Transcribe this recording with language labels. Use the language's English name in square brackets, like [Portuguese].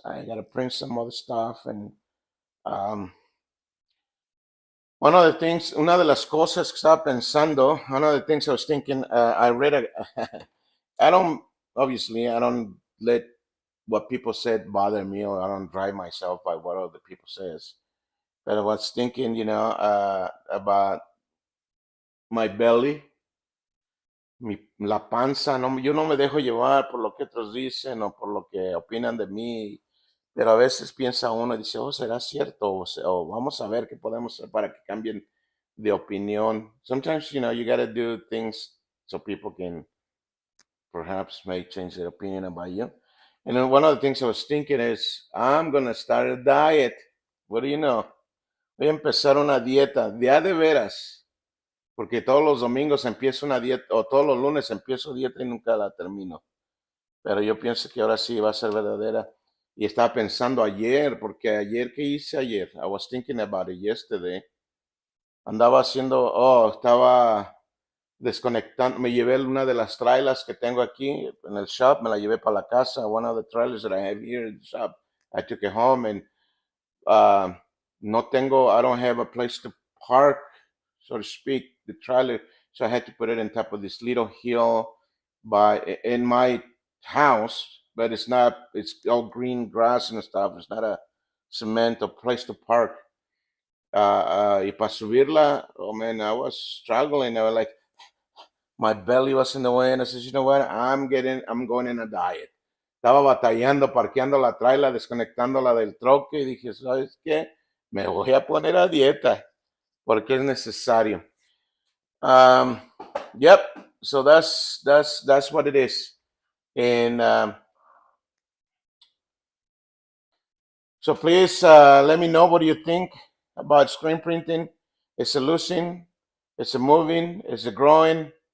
[English] I gotta print some other stuff, and um, [Spanish] una de las cosas que estaba pensando, [English] one of the things I was thinking, I read I don't, obviously, I don't let what people said bother me, or I don't drive myself by what other people says. But I was thinking, about my belly, [Spanish] la panza. No, yo no me dejo llevar por lo que otros dicen o por lo que opinan de mí, pero a veces piensa uno y dice, oh, ¿será cierto? O vamos a ver qué podemos hacer para que cambien de opinión. [English] Sometimes, you got to do things so people can perhaps may change their opinion about you. And then one of the things I was thinking is, I'm going to start a diet. What do you know? [Spanish] Voy a empezar una dieta, de veras, porque todos los domingos empiezo una dieta, o todos los lunes empiezo dieta y nunca la termino. Pero yo pienso que ahora sí va a ser verdadera. Y estaba pensando ayer, porque ayer, ¿qué hice ayer? [English] I was thinking about it yesterday. [Spanish] Estaba desconectando, me llevé una de las trailers que tengo aquí en el shop, me la llevé para la casa. [English] One of the trailers that I have here in the shop, I took it home, and uh, I don't have a place to park, so to speak, the trailer. So I had to put it on top of this little hill in my house, but it's all green grass and stuff. It's not a cement or place to park. [Spanish] Y para subirla, [English] oh man, I was struggling. I was like, my belly was in the way, and I said, you know what? I'm going in a diet. [Spanish] Estaba batallando, parqueando la trailer, desconectándola del troque, y dije, ¿sabes qué? Me voy a poner a dieta, porque es necesario. [English] Um, yep. So that's what it is. And so please, let me know, what do you think about screen printing? Is it losing? Is it moving? Is it growing?